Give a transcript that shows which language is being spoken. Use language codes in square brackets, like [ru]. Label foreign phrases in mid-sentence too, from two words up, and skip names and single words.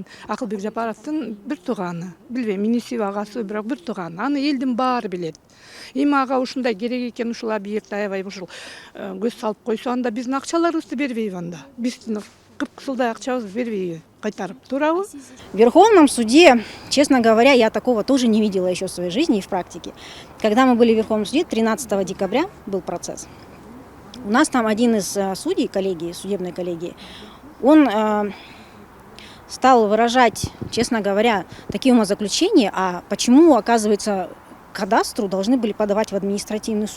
[ky] Акылбек Жапаровдун бир тууганы. Билбейм, инисиби агасы, бирок бир тууганы. Аны элдин баары билет. Эми ага ушундай керек экен, ушул объект аябай ушул көз салып койсо, анда биздин акчаларыбызды бербейби анда? Биздин 40 жылдай акчабызды бербейби кайтарып, туурабы? [ru] В Верховном суде, честно говоря, я такого тоже не видела еще в своей жизни и в практике. Когда мы были в Верховном суде, 13 декабря был процесс. У нас там один из судей коллегии, судебной коллегии, он стал выражать, честно говоря, такие умозаключения, а почему, оказывается, кадастру должны были подавать в административный суд.